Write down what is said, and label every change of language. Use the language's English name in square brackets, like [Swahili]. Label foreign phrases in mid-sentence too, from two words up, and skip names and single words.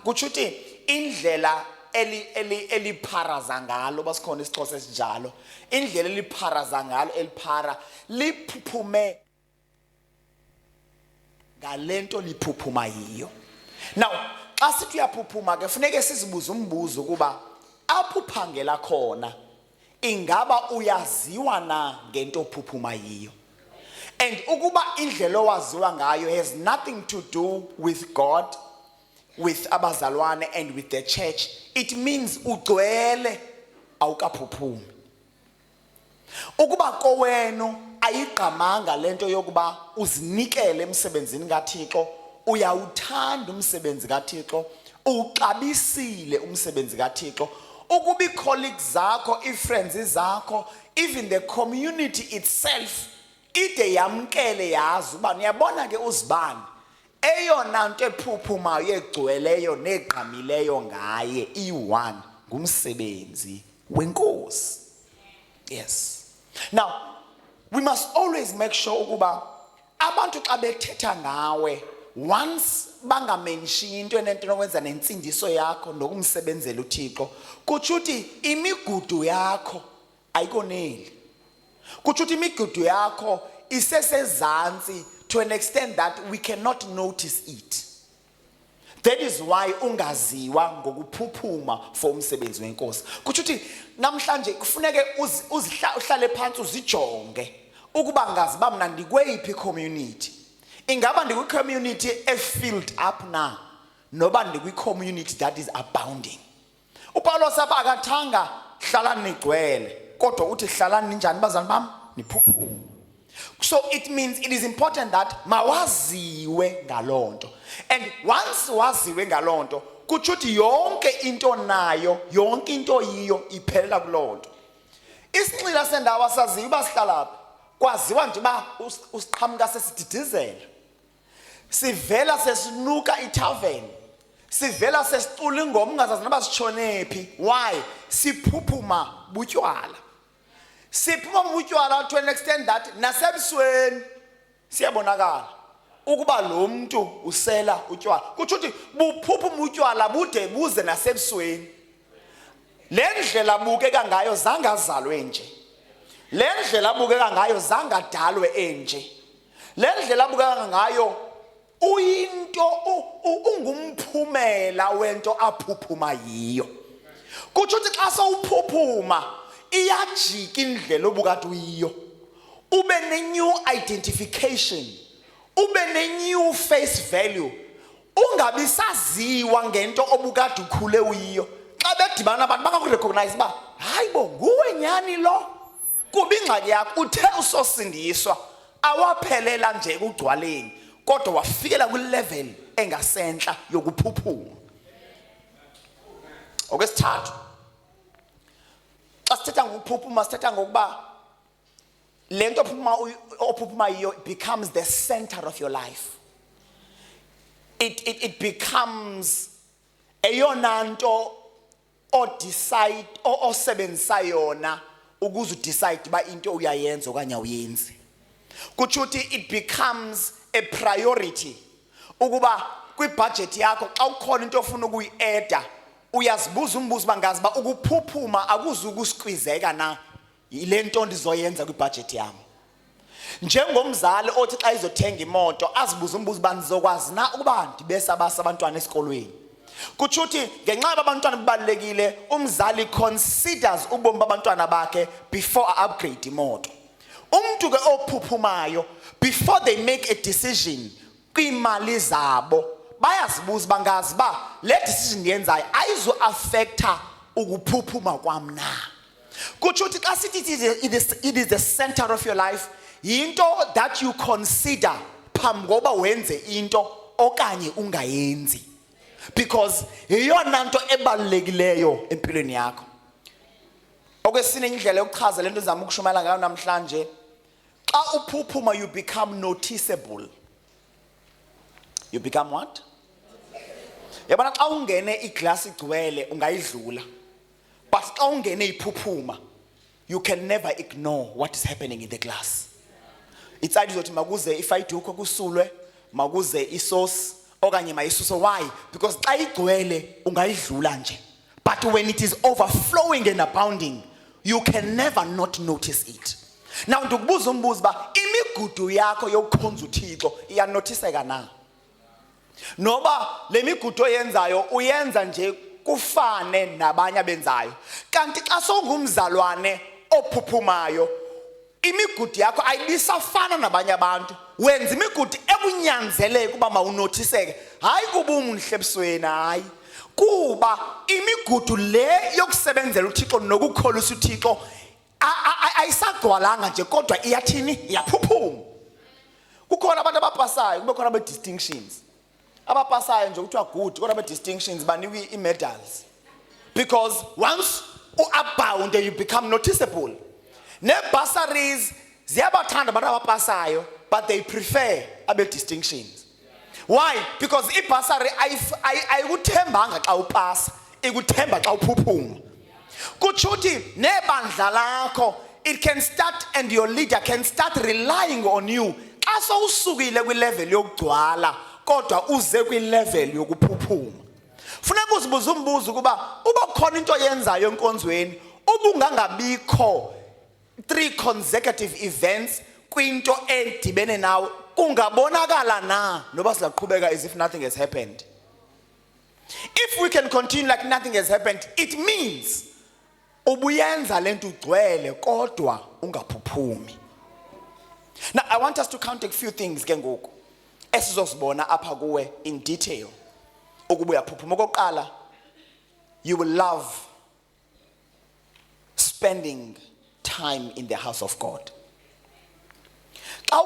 [Xhosa] Kutsho ukuthi indlela elipharaza ngalo, basikhona isiXhosa esinjalo, indlela elipharaza ngalo eliphara liphuphume ngalento liphuphuma yiyo. Now xa sithi uyaphuphuma ke funeke sizibuze umbuzo ukuba apho uphangela khona ingaba uyaziwa na ngento ophuphuma yiyo. [English] And [Xhosa] ukuba indlela owaziwa ngayo [English] has nothing to do with God, with abazalwane and with the church, it means [Xhosa] ugcwele awukaphuphumi. Ukuba kowenu ayigqamanga lento yokuba uzinikele emsebenzini kaThixo, uyawuthanda umsebenzi kaThixo, uxabisile umsebenzi kaThixo, ukuba ii-colleagues zakho, ii-friends zakho, [English] even the community itself [Xhosa] ide yamkele yazi uba niyabona ke uzibani eyona nto ephuphumayo egcweleyo negqamileyo ngaye i-one ngumsebenzi wenkosi. [English] Yes. Now we must always make sure [Xhosa] ukuba abantu xa bethetha ngawe, once bangamenshi into enento nokwenza nensindiso yakho nokumsebenzela uThixo, kutsho ukuthi imigudu yakho ayikoneli. Kutsho ukuthi imigudu yakho isesezantsi [English] to an extent that we cannot notice it. That is why [Xhosa] ungaziwa ngokuphuphuma for umsebenzi wenkosi. Kutsho ukuthi namhlanje kufuneke uhlale phansi uzijonge ukuba ngazi ba mna ndikweyiphi community. Ingaba ndikwi-community e-filled up na, noba ndikwi-community [English] that is abounding. [Xhosa] uPaulos apha akathanga hlalani nigcwele, kodwa uthi hlalani ninjani bazalwane bam niphuphume. [English] So it means it is important that [Xhosa] mawaziwe ngalonto. And once waziwe ngalonto, kutsho ukuthi yonke into nayo, yonke into yiyo iphelela kulonto. Isinxila sendawo asaziyo uba sihlalapha. Kwaziwa nje uba usiqhamuka sesididizela. Sivela sesinuka itavern. Sivela sesicula ingoma ungazazi noba sitshone phi. Why? Siphuphuma butywala. Siphuma butywala [English] to an extent that [Xhosa] nasebusweni siyabonakala ukuba lo muntu usela utywala. Kutsho ukuthi buphuphuma utywala bude buze nasebusweni. Le ndlela abukeka ngayo zangazalwe nje. Le ndlela abukeka ngayo zangadalwe enje. Le ndlela abukeka ngayo uyinto ungumphumela wento aphuphuma yiyo. Kutsho ukuthi xa sowuphuphuma iyajika indlela obukade uyiyo. Ube ne-new identification. Ube ne-new face value. Ungabi saziwa ngento obukade ukhule uyiyo. Xa bedibana abantu bakakurecognize uba hayibo nguwe nyani lo. Kuba ingxaki yakho uthe usosindiswa awaphelela nje ekugcwaleni kodwa wafikela kwi-level engasentla yokuphuphuma. Okwesithathu, xa sithetha ngokuphuphuma sithetha ngokuba le nto ophuphuma yiyo [English] becomes the center of your life. It becomes [Xhosa] eyona nto osebenzisa yona ukuze udecide uba into uyayenza okanye awuyenzi. Kutsho ukuthi [English] it becomes a priority. [Xhosa] Ukuba kwibudget yakho xa ukhona into ofuna ukuyi-eda uyazibuza umbuzo bangazi ba ukuphuphuma akuzukusqueezeka na yile nto ndizoyenza kwibudget yami. Njengomzali othi xa izothenga imoto azibuza umbuzo bandizokwazi na ukuba ndibese abantwana esikolweni. Kutsho ukuthi ngenxa abantwana bebalekile umzali considers ubomi babantwana bakhe [English] before upgrade [Xhosa] imoto. Umuntu ke ophuphumayo [English] before they make a decision [Xhosa] kwimali zabo bayazibuza bangazi ba le decision yenzayo ayizo affecta ukuphuphuma kwami na. Kutsho ukuthi xa sithi [English] it is the center of your life [Xhosa] yinto [English] that you consider [Xhosa] phambi koba wenze into okanye ungayenzi. Because yeyona nto ebalulekileyo empilweni yakho. Okwesine indlela yokuchaza lento ezama ukushumayela ngayo namhlanje, xa uphuphuma [English] you become noticeable. You become what? [Xhosa] Yabona xa ungene iglass igcwele ungayidlula. [English] But [Xhosa] xa ungene iphuphuma [English] you can never ignore what is happening in the glass. It's either [Xhosa] uzothi makuze ifayidukho kusulwe, makuze isosi okanye mayisuso. [English] Why? [Xhosa] Because xa igcwele ungayidlula nje. [English] But when it is overflowing and abounding, you can never not notice it. [Xhosa] Now ndikubuza umbuzo ba imigudu yakho yokukhonza uThixo iyanotiseka na? Noba le migudu oyenzayo uyenza nje kufane nabanye abenzayo. Kanti xa songumzalwane ophuphumayo imigudu yakho ayibisafana nabanye abantu. Wenza imigudu ekunyanzeleke kuba mawunotiseke. Hayi kuba umhle ebusweni hayi. Kuba imigudu le yokusebenzela uThixo nokukholisa uThixo ayisagcwalanga nje kodwa iyathini iyaphuphuma. Kukhona abantu abapasayo kube khona be-distinctions. Abapasayo nje kuthiwa good kodwa be-distinctions banikwe i-medals. [English] Because once u-abound you become noticeable. [Xhosa] Ne-bursaries ziyabathanda abantu abapasayo [English] but they prefer [Xhosa] abe-distinctions. Why? Because i-bursary ayikuthembanga xa upasa, ikuthemba xa uphuphuma. Kutsho ukuthi nebandla lakho [English] it can start and your leader can start relying on you. [Xhosa] Xa sowusukile kwi-level yokugcwala kodwa uze kwi-level yokuphuphuma. Funeka uzibuze umbuzo ukuba uba khona into oyenzayo enkonzweni ubungangabikho 3 [English] consecutive events [Xhosa] kwinto edibene nawe ungabonakala na noba sizaqhubeka [English] as if nothing has happened. If we can continue like nothing has happened, it means [Xhosa] ubuyenza lento ugcwele kodwa ungaphuphumi. [English] Now I want us to count a few things [Xhosa] ke ngoku esizosibona apha kuwe [English] in detail [Xhosa] ukuba uyaphuphuma. Okokuqala, [English] you will love spending time in the house of God.